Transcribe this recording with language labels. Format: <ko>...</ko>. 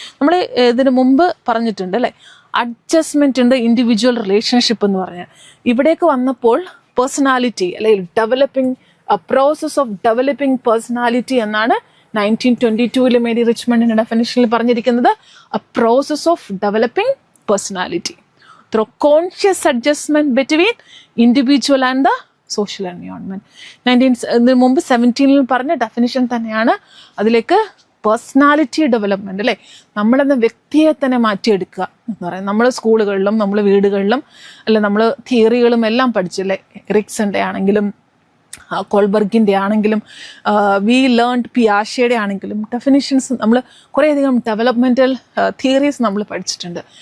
<ml>നമ്മൾ ഇതിന് മുമ്പ് പറഞ്ഞിട്ടുണ്ട് അല്ലേ, അഡ്ജസ്റ്റ്മെൻറ്റ് ഉണ്ട് ഇൻഡിവിജ്വൽ റിലേഷൻഷിപ്പ് എന്ന് പറഞ്ഞാൽ. ഇവിടേക്ക് വന്നപ്പോൾ പേഴ്സണാലിറ്റി അല്ലെങ്കിൽ developing process of developing personality എന്നാണ് 1922 മേരി റിച്ച്മണ്ടിന്റെ ഡെഫിനിഷനിൽ പറഞ്ഞിരിക്കുന്നത്.</ml> <en>A process of developing personality. through conscious adjustment between individual and the social environment.</en> <ml>17 പറഞ്ഞ ഡെഫിനിഷൻ തന്നെയാണ് അതിലേക്ക് പേഴ്സണാലിറ്റി ഡെവലപ്മെന്റ്, അല്ലേ? നമ്മളെന്ന വ്യക്തിയെ തന്നെ മാറ്റിയെടുക്കുക എന്ന് പറയുന്നത്. നമ്മൾ സ്കൂളുകളിലും നമ്മൾ വീടുകളിലും അല്ലെ നമ്മൾ തിയറികളും എല്ലാം പഠിച്ചില്ലേ? എറിക്സന്റെ ആണെങ്കിലും കോൾബർഗിൻ്റെ ആണെങ്കിലും വി ലേൺഡ് പിയാഷയുടെ ആണെങ്കിലും ഡെഫിനിഷൻസ് നമ്മൾ കുറേയധികം ഡെവലപ്മെൻറ്റൽ തിയറീസ് നമ്മൾ പഠിച്ചിട്ടുണ്ട്.</ml>